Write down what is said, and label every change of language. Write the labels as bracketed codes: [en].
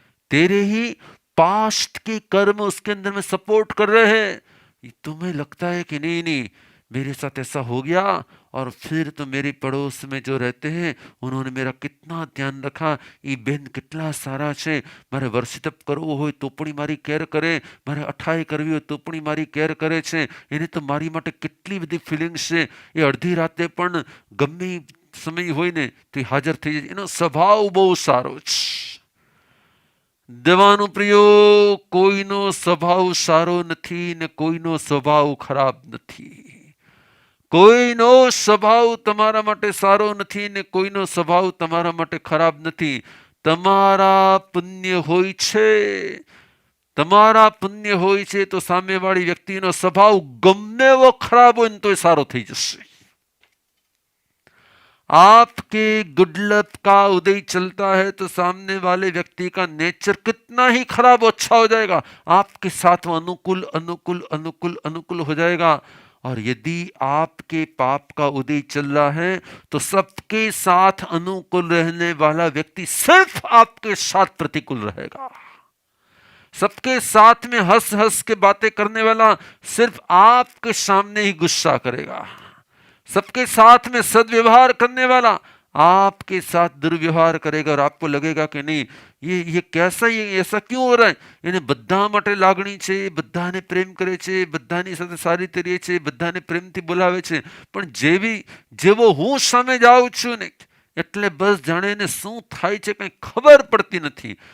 [hi] तेरे ही पास्ट के कर्म उसके अंदर में सपोर्ट कर रहे हैं। तुम्हें लगता है कि नहीं नहीं मेरे साथ ऐसा हो गया, और फिर तो मेरे पड़ोस में जो रहते हैं उन्होंने मेरा कितना ध्यान रखा, ये बेन कितना सारा [gu] છે મારે વર્ષિતપ કરવો હોય તો પણ મારી કેર કરે, મારે અઠાઈ કરવી હોય તો પણ મારી કેર કરે છે, એને તો મારી માટે કેટલી બધી ફિલિંગ્સ છે, એ અડધી રાતે પણ ગમે સમય હોય ને તો એ હાજર થઈ જાય. એનો સ્વભાવ બહુ સારો છે. દેવાનું પ્રિયો, કોઈનો સ્વભાવ સારો નથી ને કોઈનો સ્વભાવ ખરાબ નથી. કોઈનો સ્વભાવ તમારા માટે સારો નથી ને કોઈનો સ્વભાવ તમારા માટે ખરાબ નથી. તમારા પુણ્ય હોય છે, તમારા પુણ્ય હોય છે તો સામેવાળી વ્યક્તિનો સ્વભાવ ગમે એવો ખરાબ હોય ને તો સારો થઈ જશે. [hi] आपके गुडलक का उदय चलता है तो सामने वाले व्यक्ति का नेचर कितना ही खराब अच्छा हो जाएगा, आपके साथ वो अनुकूल अनुकूल अनुकूल अनुकूल हो जाएगा. और यदि आपके पाप का उदय चल रहा है तो सबके साथ अनुकूल रहने वाला व्यक्ति सिर्फ आपके साथ प्रतिकूल रहेगा. सबके साथ में हंस हंस के बातें करने वाला सिर्फ आपके सामने ही गुस्सा करेगा. सबके साथ में सदव्यवहार करने वाला आपके साथ दुर्व्यवहार करेगा. और आपको लगेगा कि नहीं, ये कैसा, ये ऐसा क्यों हो रहा है, [gu] એને બધા માટે લાગણી છે, બધાને પ્રેમ કરે છે, બધાની સાથે સારી રીતે રહે છે, બધાને પ્રેમથી બોલાવે છે. પણ જેવો હું સામે જાઉં છું ને એટલે બસ જાણે એને શું થાય છે કંઈ ખબર પડતી નથી.